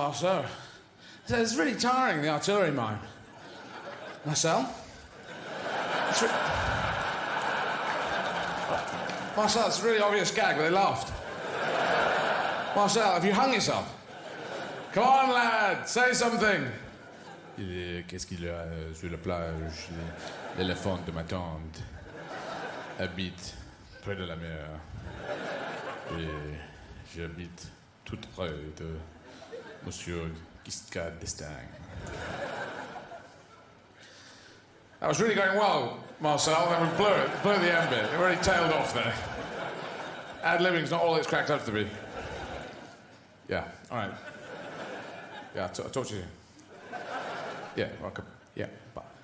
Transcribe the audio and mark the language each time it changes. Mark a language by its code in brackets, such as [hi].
[en] I said, it's really tiring, the artillery mime. Marcel? Marcel, it's a really obvious gag, but they laughed. Marcel, have you hung yourself? Come on, lad, say something. [fr] Qu'est-ce qu'il a sur la plage? L'éléphant de ma tante habite près de la mer. Et j'habite tout près de Monsieur Giscard d'Estaing. [en] That was really going well, Marcel, then we blew the end bit. It already tailed off there. Ad-libbing's not all it's cracked up to be. Yeah, all right. Yeah, I'll talk to you. Yeah, welcome. Yeah, bye.